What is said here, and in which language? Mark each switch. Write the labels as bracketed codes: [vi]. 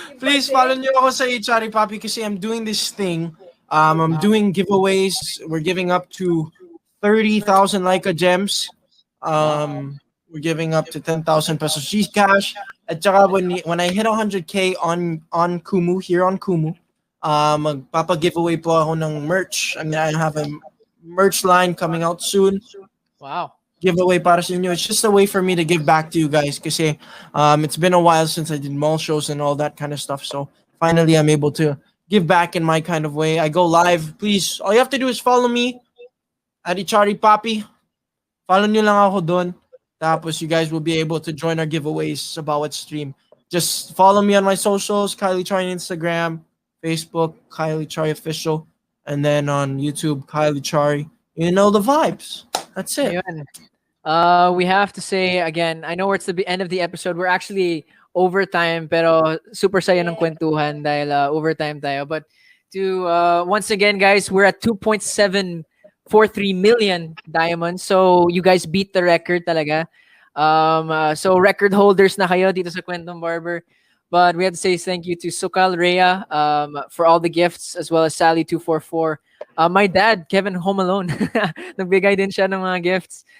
[en] Please follow nyo ako sa HRE Papi kasi I'm doing this thing. I'm doing giveaways. We're giving up to 30,000 Leica gems. We're giving up to 10,000 pesos Gcash. [tl] At saka [en] when I hit 100K on Kumu, here on Kumu, [tl] Magpapa-giveaway po ako ng merch. [en] I mean, I have a merch line coming out soon. Wow. Giveaway [tl] para sa inyo. [en] It's just a way for me to give back to you guys kasi it's been a while since I did mall shows and all that kind of stuff. So finally, I'm able to give back in my kind of way. I go live. Please, all you have to do is follow me at Ichari Papi. [tl] Follow nyo lang ako doon. [en] Tapos you guys will be able to join our giveaways sa bawat stream. Just follow me on my socials, Kylie Chari on Instagram, Facebook, Kylie Chari Official, and then on YouTube, Kylie Chari. You know the vibes. That's it. [tl] Ayun. [en] We have to say again, I know it's the end of the episode. We're actually overtime, [tl] pero super saya ng kwentuhan dahil overtime tayo. [en] But to once again, guys, we're at 2.743 million diamonds. So you guys beat the record talaga. So record holders na kayo dito sa Kwentong Barber. But we have to say thank you to Sukal Rhea for all the gifts, as well as Sally244. My dad, Kevin Home Alone, [tl] nagbigay din siya ng mga gifts.